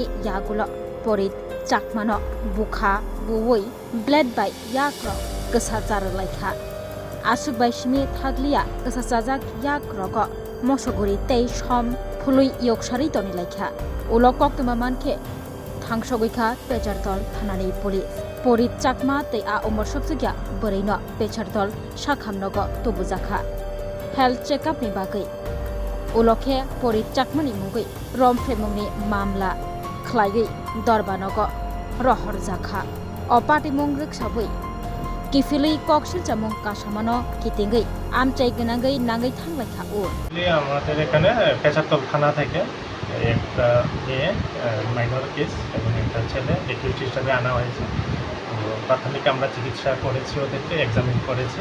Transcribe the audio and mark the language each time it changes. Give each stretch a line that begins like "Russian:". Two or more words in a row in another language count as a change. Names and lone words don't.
Kok Borok: yagulo pori chakmano bukha buwoi bled bai yakro kesachar laikha asuk bai shimi thaglia kesachajak yakrogo mosoguri tei som phului yoksari toni laikha ulokok tuma mankhe thangsogoikha pechartol thanani police pori chakma tei a umor subsugya boreino pechartol sakhamnogo tubujaka health checkup ni bagai ulokhe pori chakmani mugui romfremungni mamla khlaigai dorbanogo rohor jakha opati mungrik sabui Kifili কক্সের জামুং কাসামানো কিতিঙ্গই আমচাই গনাঙ্গই নাঙ্গই থাংলাইখা ও
Bangla: আমাদের এখানে পেচারতল থানা থেকে একটা মেয়ে
English: minor case
Bangla: এবং একটা ছেলে একিউজ হিসাবে আনা হয়েছে। প্রাথমিক আমরা চিকিৎসা করেছি, ওদেরকে এক্সামিন করেছি।